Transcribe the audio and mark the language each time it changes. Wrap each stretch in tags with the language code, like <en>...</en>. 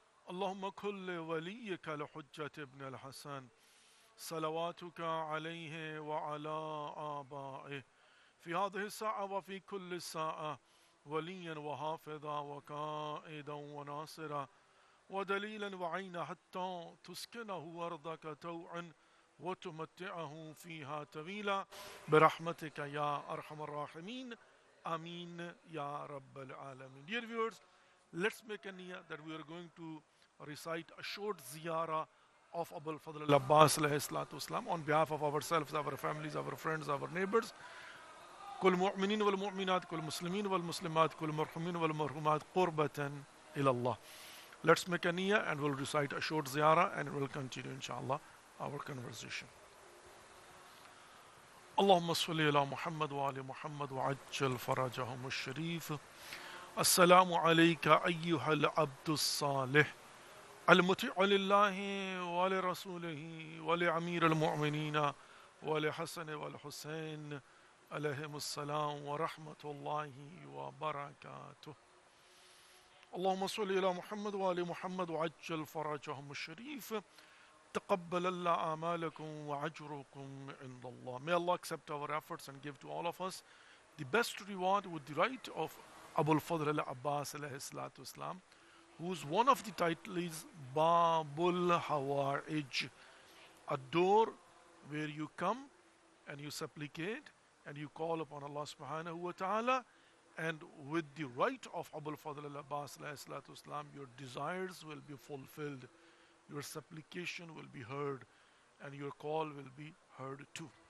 <ar>Allahumma kulli waliyika al-Hujjat ibn al-Hasan salawatuka alayhi wa ala aba'ih في هذه الساعة وفي كل ساعة وليا وحافظا وقائدا وناصرا ودليلا وعينا حتى تسكنه أرضك توعا وتمتعه فيها طويلا برحمتك يا أرحم الراحمين آمين يا رب العالمين.</ar> <en>Dear viewers, let's make a niyyah that we are going to recite a short ziyarah of Abul Fadl al-Abbas alayhi salatu wasalam on behalf of ourselves, our families, our friends, our neighbors.</en> <ar>كل مؤمنين والمؤمنات كل مسلمين والمسلمات كل مرحومين والمرحومات قربة إلى الله.</ar> <en>Let's make a niyyah and we'll recite a short ziyarah and we'll continue inshallah our conversation.</en> <ar>اللهم صل على محمد وعلى محمد وعجل فرجهم الشريف. السلام عليك أيها العبد الصالح المطيع لله ولرسوله ولأمير المؤمنين ولحسن والحسين عليهم السلام ورحمة الله وبركاته. اللهم صل على محمد وآل محمد وعجل فرجهم الشريف. تقبل الله أعمالكم وأجركم عند الله.</ar> <en>May Allah accept our efforts and give to all of us the best reward with the right of Abul Fadl al-Abbas alayhi salatu wasalam, whose one of the titles is Babul Hawarij, a door where you come and you supplicate and you call upon Allah subhanahu wa ta'ala, and with the right of Abul Fadl al-Abbas alayhi salatu wasalam, your desires will be fulfilled, your supplication will be heard, and your call will be heard too.</en>